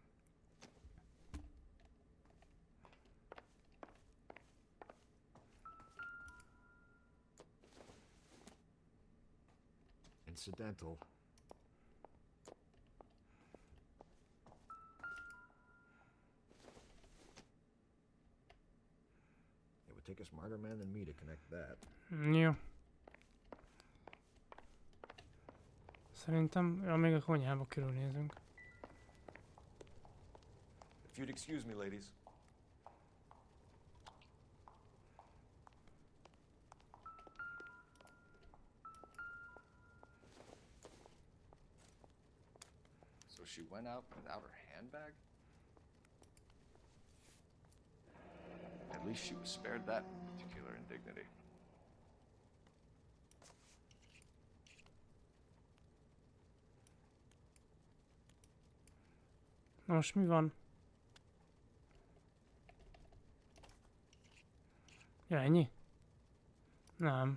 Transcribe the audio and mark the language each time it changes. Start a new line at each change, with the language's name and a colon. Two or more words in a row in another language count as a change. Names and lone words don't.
English: Incidental. It would take a smarter man than me to connect that.
Hungarian: Jó. Szerintem, ja, még a konyhába körülnézünk.
English: If you'd excuse me, ladies. So she went out without her handbag? At least she was spared that particular indignity.
Hungarian: Na most mi van? Ja, ennyi? Nem.